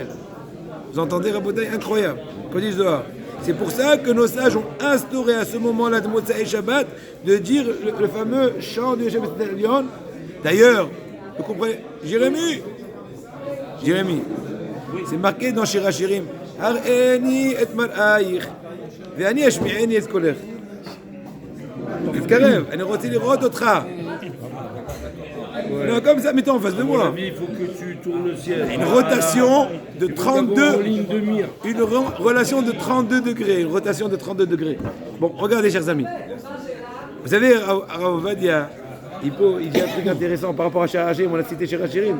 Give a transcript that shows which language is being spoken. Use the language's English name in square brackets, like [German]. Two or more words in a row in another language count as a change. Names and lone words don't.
[French] Vous entendez, Rabotai, incroyable. C'est pour ça que nos sages ont instauré à ce moment-là de [Hebrew] מוצאי שבת [French] de dire le fameux chant de Yoshev Veseter Elyon. D'ailleurs, vous comprenez, Jérémie, c'est marqué dans Shir HaShirim. [Hebrew] הראיני את מראיך, ואני השמיעיני את קולך. תתקרב, אני רוצה לראות אותך. [French] Non, comme ça, mets-toi en face de moi. Il faut que tu tournes le ciel. Une rotation de 32, En ligne de mire. une relation de 32 degrés, une rotation de 32 degrés. Bon, regardez, chers amis. Vous savez, Rav Ovadia, il dit un truc intéressant par rapport à Sharachirim, on a cité Sharachirim.